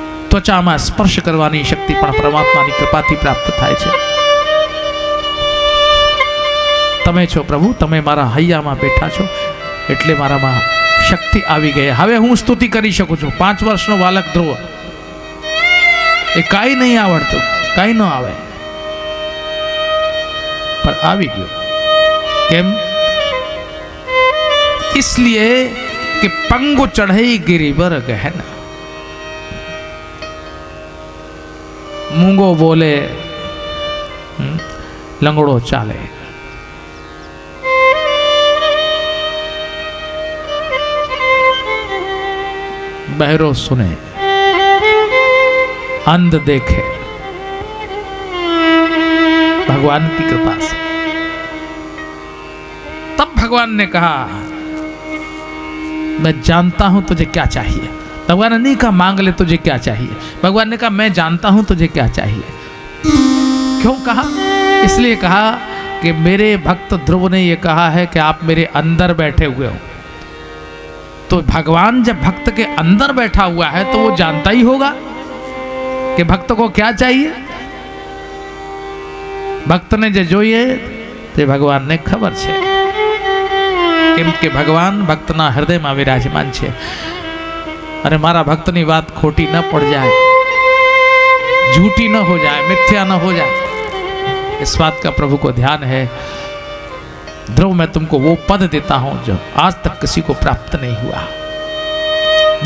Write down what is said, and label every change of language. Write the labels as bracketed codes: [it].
[gu] त्वचामां स्पर्श करवानी शक्ति पण परमात्मानी कृपाथी प्राप्त थाय छे। तमे छो प्रभु, तमे मारा हૈયામાં બેઠા છો એટલે મારામાં शक्ति આવી ગઈ। હવે હું સ્તુતિ કરી શકું છું। 5 વર્ષનો બાલક ધ્રુવ એ કાઈ નહીં આવડતું, કાઈ ન આવે, पर આવી ગયો। કેમ? [hi] इसलिए कि पंगु चढ़ई गिरिवर गहन, मूंगो बोले लंगड़ो चाले। बहरो सुने, अंध देखे, भगवान की कृपा से। तब भगवान ने कहा मैं जानता हूं तुझे क्या चाहिए। भगवान ने नहीं कहा मांग ले तुझे क्या चाहिए, भगवान ने कहा मैं जानता हूं तुझे क्या चाहिए। क्यों कहा? इसलिए कहा कि मेरे भक्त ध्रुव ने यह कहा है कि आप मेरे अंदर बैठे हुए हो। तो भगवान जब भक्त के अंदर बैठा हुआ है तो वो जानता ही होगा कि भक्त को क्या चाहिए। भक्त ने जो [gu] જોઈએ તે ભગવાનને ખબર છે, કેમ કે ભગવાન ભક્તના હૃદયમાં વિરાજમાન છે। અને મારા ભક્તની વાત ખોટી ન પડ જાય, [hi] झूठी न हो जाए, मिथ्या न हो जाए, इस बात का प्रभु को ध्यान है। ध्रुव मैं तुमको वो पद देता हूं जो आज तक किसी को प्राप्त नहीं हुआ।